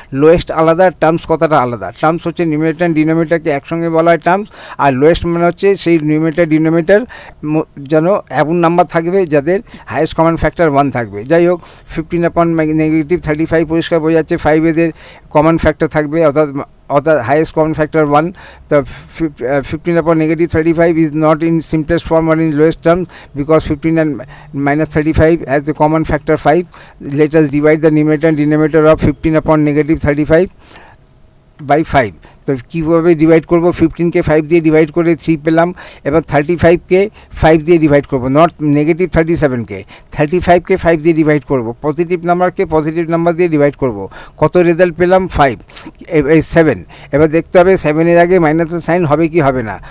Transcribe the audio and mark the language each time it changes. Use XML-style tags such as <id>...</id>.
<bn>Lowest আলাদা, terms কথাটা আলাদা। টার্মস হচ্ছে নিউমেরেটর ডিনোমিনেটরকে একসঙ্গে বলা হয় টার্মস, আর লোয়েস্ট মানে হচ্ছে সেই নিউমেরেটর ডিনোমিনেটর যেন এমন নাম্বার থাকবে যাদের হায়েস্ট কমন ফ্যাক্টর 1 থাকবে। যাই হোক, 15/-35 পরিষ্কার বোঝা যাচ্ছে 5 এদের কমন ফ্যাক্টর থাকবে, অর্থাৎ highest common factor 1.</bn> <en>The 15/-35 is not in simplest form or in lowest terms, because 15 and -35 has the common factor 5. Let us divide the numerator and denominator of 15/-35 by 5.</en> <bn>তো কীভাবে ডিভাইড করবো, 15কে 5 দিয়ে divide করে 3 পেলাম, এবার 35কে 5 দিয়ে ডিভাইড করবো, not negative 37কে, 35কে 5 দিয়ে ডিভাইড করবো, পজিটিভ নাম্বারকে পজিটিভ নাম্বার দিয়ে ডিভাইড করবো। কত রেজাল্ট পেলাম, 5, 7। এবার দেখতে হবে 7-এর আগে মাইনাসের সাইন হবে কি হবে না।</bn>